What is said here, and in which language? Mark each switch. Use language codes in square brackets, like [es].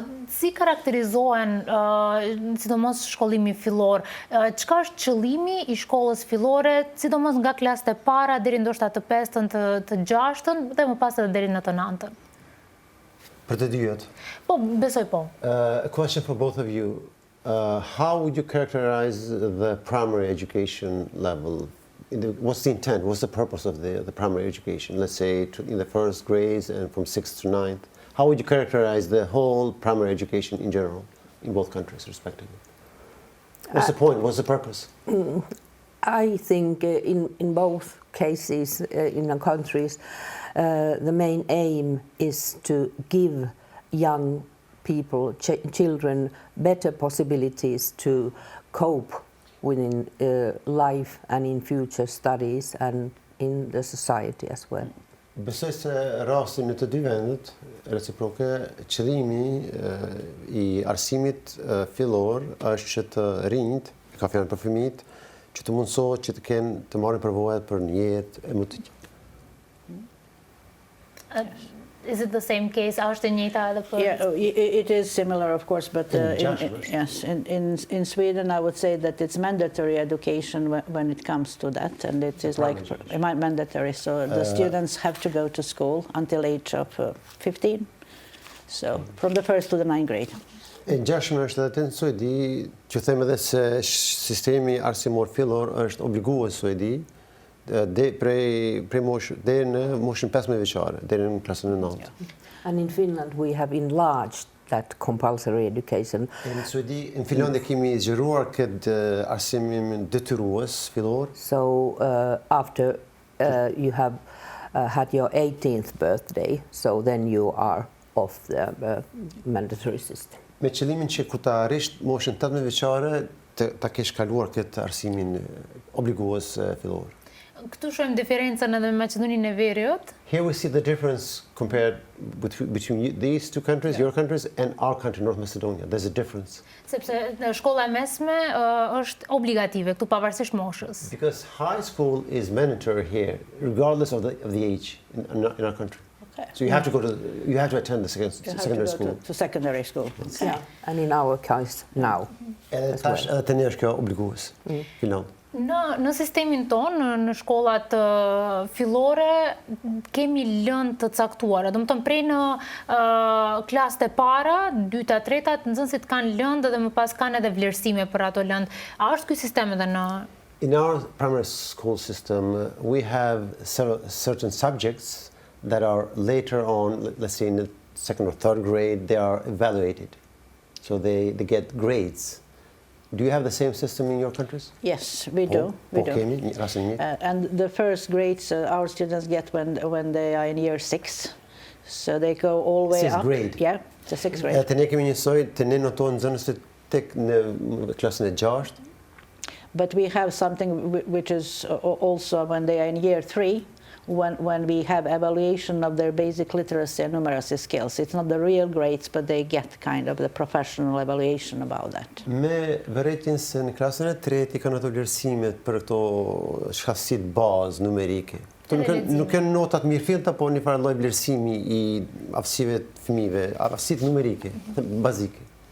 [sq] Si karakterizohen, sidomos shkollimi fillor, çka është qëllimi i shkollës fillore, sidomos nga klasët e para deri ndoshta të 5-ën, të 6-ën dhe më pas edhe deri në të 9-ën? Për të dyjet. Po, besoj po. [en] A question for both of you. How would you characterize the primary education level? What's the intent? What's the purpose of the primary education? Let's say in the first grades and from 6th to 9th. How would you characterize the whole primary education in general, in both countries, respectively? What's the point? What's the purpose? I think in both cases, in the countries, the main aim is to give young people, children, better possibilities to cope within life and in future studies and in the society as well. [sq] Besoj se rastin në të dy vendet reciproke, qëllimi i arsimit fillor është që të rinjt, ka fjalën për fëmijët, që të mundësohet që të kenë të marrin përvojat për një jetë e më të gjatë. [en] Is it the same case? [sq] A është e njëjta edhe për? [en] Yeah, it is similar, of course, but in Sweden, I would say that it's mandatory education when it comes to that, and it is like mandatory. So the students have to go to school until age of 15, so from the 1st to the 9th grade. [sq] E ngjashme është edhe në Suedi, që them edhe se sistemi arsimor fillor është obligues Suedi prej moshë deri në moshën 15 vjeçare, deri në klasën e 9. [en] And in Finland we have enlarged that compulsory education. [sq] Në Suedi, në Finlandë kemi zgjeruar këtë arsimin detyrues fillor. [en] So after you have had your 18th birthday, so then you are off the mandatory system. [sq] Me qëllimin që ku ta arrish moshën 18 vjeçare ta kesh kaluar këtë arsimin obligues fillor. Këtu shohim diferencën edhe me Maqedoninë e Veriut. [en] Here we see the difference compared between these two countries, your countries, and our country, North Macedonia. There's a difference. [sq] Sepse shkolla e mesme është obligative këtu pavarësisht moshës. [en] Because high school is mandatory here, regardless of the age in our country. Okay. So you have to attend the secondary school. To secondary school. Okay. Yeah, and in our case now. [sq] Edhe tash edhe tani është kjo obligues. [en] Finland. [sq] Në sistemin tonë, në shkollat fillore, kemi lëndë të caktuara. Do të thonë prej në klasët e para, dyta, tretat, nxënësit kanë lëndë dhe më pas kanë edhe vlerësime për ato lëndë. A është ky sistem edhe në [en] In our primary school system, we have certain subjects that are later on, let's say in the second or third grade, they are evaluated. So they get grades. Do you have the same system in your countries? Yes, we do. And the first grades our students get when they are in year 6. So they go all the way Sixth grade. Yeah, the 6th grade. [sq] Të ne kemi njësoj, të ne notojnë nxënësit tek në klasën e 6. [en] But we have something which is also when they are in year 3, when we have evaluation of their basic literacy and numeracy skills. It's not the real grades, but they get kind of the professional evaluation about that. [sq] Me vërejtjen se në klasën e 3 kanë ato vlerësimet për këto shkallësitë bazë numerike. Nuk kanë notat mirëfillta, po një farë lloj vlerësimi I aftësive të fëmijëve, aftësitë numerike, bazike.